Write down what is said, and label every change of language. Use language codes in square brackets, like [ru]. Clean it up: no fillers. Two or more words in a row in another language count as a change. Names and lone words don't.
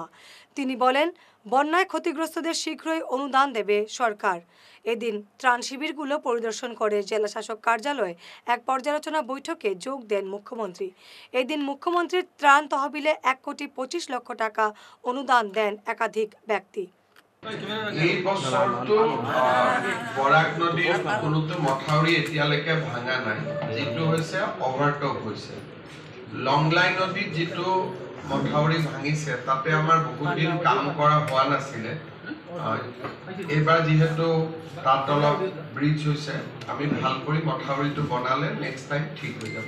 [bn] তিনি বলেন, বন্যায় ক্ষতিগ্রস্তদের শীঘ্রই অনুদান দেবে সরকার। এদিন ত্রাণ শিবিরগুলো পরিদর্শন করে জেলা শাসক কার্যালয়ে এক পর্যালোচনা বৈঠকে যোগ দেন মুখ্যমন্ত্রী। এদিন মুখ্যমন্ত্রীর ত্রাণ তহবিলে ১,২৫,০০,০০০ টাকা অনুদান দেন একাধিক ব্যক্তি। [as] এই বছৰটো বৰাক নদীৰ কোনোটো মথাউৰি এতিয়ালৈকে ভাঙা নাই, যিটো হৈছে অভাৰটপ হৈছে। লংলাই নদীত যিটো মথাউৰি ভাঙিছে তাতে আমাৰ বহুত দিন কাম কৰা হোৱা নাছিলে। এইবাৰ যিহেতু তাত অলপ ব্ৰিজ হৈছে, আমি ভাল কৰি মথাউৰিটো বনালে [en] next time [as] ঠিক হৈ যাব।